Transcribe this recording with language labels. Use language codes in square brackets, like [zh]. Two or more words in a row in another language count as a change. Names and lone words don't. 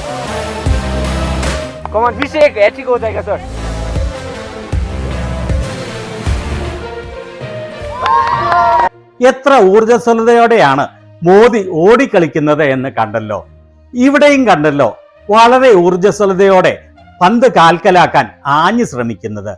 [hi] कमान फिर से एक हैट्रिक हो जाएगा सर. [ml] എത്ര ഊർജ്ജസ്വലതയോടെയാണ് മോദി ഓടിക്കളിക്കുന്നത് എന്ന് കണ്ടല്ലോ. ഇവിടെയും കണ്ടല്ലോ വളരെ ഊർജ്ജസ്വലതയോടെ പന്ത് കാൽക്കലാക്കാൻ ആഞ്ഞു ശ്രമിക്കുന്നത്.